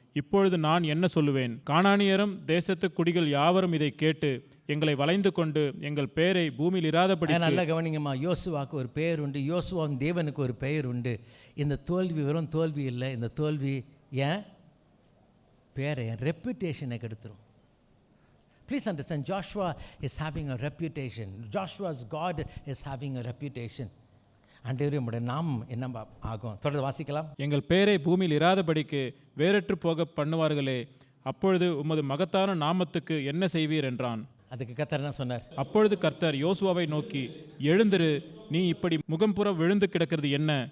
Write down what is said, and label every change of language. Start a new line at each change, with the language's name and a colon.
Tamil: இப்பொழுது நான் என்ன சொல்லுவேன்? கானானியரும் தேசத்து குடிகள் யாவரும் இதை கேட்டு எங்களை வளைந்து கொண்டு எங்கள் பெயரை பூமியில் இராதபடி. நல்லா கவனிங்கம்மா, யோசுவாவுக்கு ஒரு பெயர் உண்டு, யோசுவாவின் தேவனுக்கு ஒரு பெயர் உண்டு. இந்த தோல்வி வெறும் தோல்வி இல்லை, இந்த தோல்வி ஏன் பேரை, என் ரெப்யூட்டேஷனை கெடுத்துரும்.
English: Please understand, Joshua is having a reputation. Joshua's God is having a reputation.
Tamil: ஆண்டவரே உம்முடைய நாமம் என்ன ஆகும்? தொடர்ந்து வாசிக்கலாம். எங்கள் பெயரை பூமியில் இராதபடிக்கு வேறற்று போக பண்ணுவார்களே, அப்பொழுது உமது மகத்தான நாமத்துக்கு என்ன செய்வீர் என்றான். அதுக்கு கர்த்தர் என்ன சொன்னார்? அப்பொழுது கர்த்தர் யோசுவாவை நோக்கி, எழுந்திரு, நீ இப்படி முகம்புற விழுந்து கிடக்கிறது என்ன?